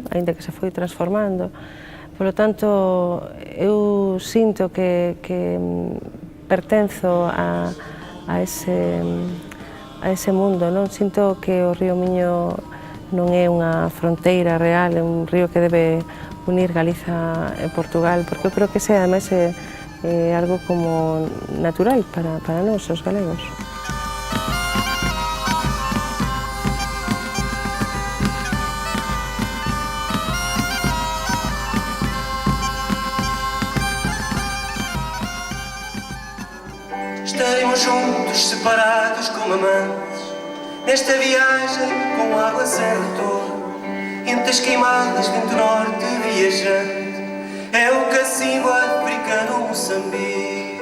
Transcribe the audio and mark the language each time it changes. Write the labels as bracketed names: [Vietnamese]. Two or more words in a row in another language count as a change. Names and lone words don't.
[Galician] Ainda que se foi transformando. [Spanish] Por lo tanto, [Galician] eu sinto que pertenzo a ese mundo, non? Sinto que o río Miño non é unha fronteira real, é un río que debe unir Galiza e Portugal, porque eu creo que ese, ademais, é algo como natural para nós, os galegos. [Portuguese] Estaremos juntos, separados como amantes, nesta viagem com água sem retorno, entre as queimadas, vento norte viajante, é o cacimbo africano Moçambique.